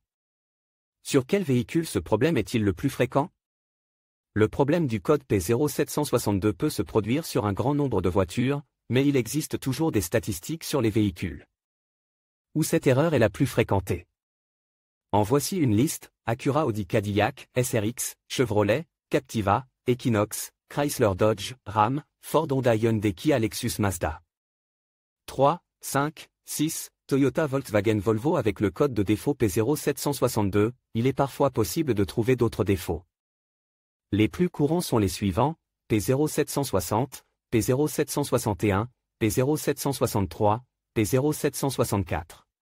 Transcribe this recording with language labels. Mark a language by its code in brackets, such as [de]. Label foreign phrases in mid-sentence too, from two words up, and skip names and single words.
[fr] Sur quel véhicule ce problème est-il le plus fréquent? Le problème du code P0762 peut se produire sur un grand nombre de voitures, mais il existe toujours des statistiques sur les véhicules où cette erreur est la plus fréquentée. En voici une liste: Acura, Audi, Cadillac, SRX, Chevrolet, Captiva, Equinox, Chrysler, Dodge, Ram, Ford, Honda, Hyundai, Kia, Lexus, Mazda. 3, 5, 6, Toyota, Volkswagen, Volvo. Avec le code de défaut P0762, il est parfois possible de trouver d'autres défauts. Les plus courants sont les suivants: P0760, P0761, P0763, P0764.